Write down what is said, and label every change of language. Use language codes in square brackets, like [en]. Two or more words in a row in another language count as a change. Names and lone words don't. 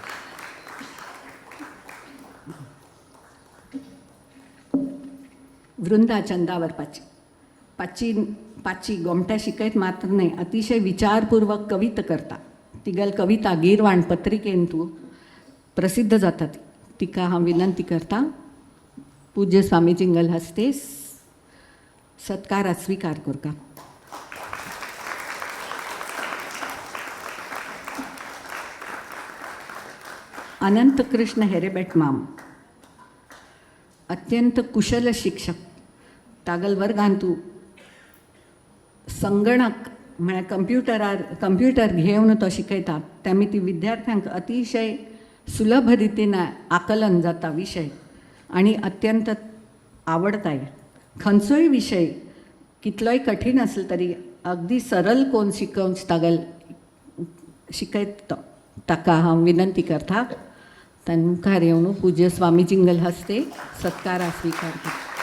[kok] वृंदा चंदावरपाची पाची गोमट्या शिकयत मात्र नाही, अतिशय विचारपूर्वक कविता करता. तिगल कविता गिरवाण पत्रिकेंतू प्रसिद्ध जातात. तिका हांव विनंती करता पूज्य स्वामीजींगल हस्ते सत्कार स्विकार करता. अनंत कृष्ण हेरेबेट माम अत्यंत कुशल शिक्षक. तागल वर्गांतू संगणक म्हळ्यार कंप्युटर घेवन तो शिकयता. त्यामुळे ती विद्यार्थ्यांक अतिशय सुलभ रितीन आकलन जाता विषय आणि अत्यंत आवडताय. खंयचोय विषय कितलोय कठीण असेल तरी अगदी सरळ कोण शिकवच तागल शिकयत ताका हांव विनंती करता तांचे मुखार येवन पूज्य स्वामीजींगल हस्ते सत्कार स्विकार करता.